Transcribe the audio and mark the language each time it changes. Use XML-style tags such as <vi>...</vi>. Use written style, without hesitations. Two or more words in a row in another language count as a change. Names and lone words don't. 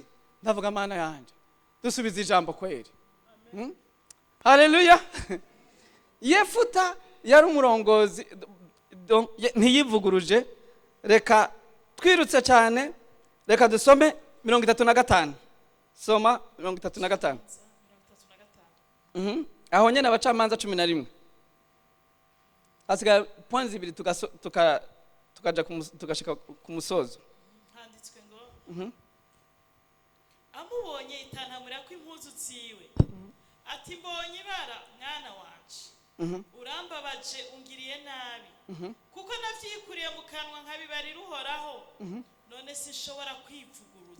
<rn>Ndavuga Mana yanjye, dusubize ijambo kweri. Haleluya. Yefuta yari umurongozi ntiyivuguruje. Reka twirutse cyane reka dusome 35 soma 35 aho nyene abacamanza 11 asiga point zibiri tukaja tukashika ku musozo. Handitswe ngo amubonye itantamura ko impuzu ziwe ati mbonye ibara mwana wanje urambabaje ungiriye nabi kuko navyikuriye mu kanwa nkabibari ruhoraho none sinshobora kwivuguruza.</rn>